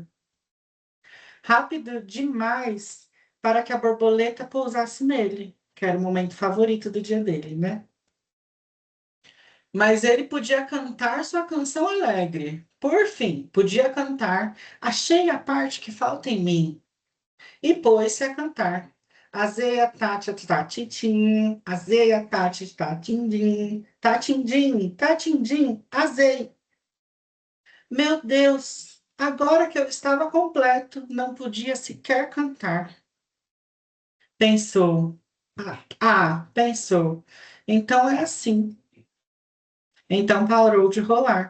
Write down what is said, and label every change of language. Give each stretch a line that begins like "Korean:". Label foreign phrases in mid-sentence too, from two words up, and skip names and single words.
Portuguese: Rápido demais para que a borboleta pousasse nele, que era o momento favorito do dia dele, né? Mas ele podia cantar sua canção alegre. Por fim, podia cantar Achei a parte que falta em mim. E pôs-se a cantar. Azeia, tati, tatitim, azeia, tati, tatindim, tatindim, tatindim, azei. Meu Deus, agora que eu estava completo, não podia sequer cantar. Pensou. Pensou. Então é assim. Então parou de rolar.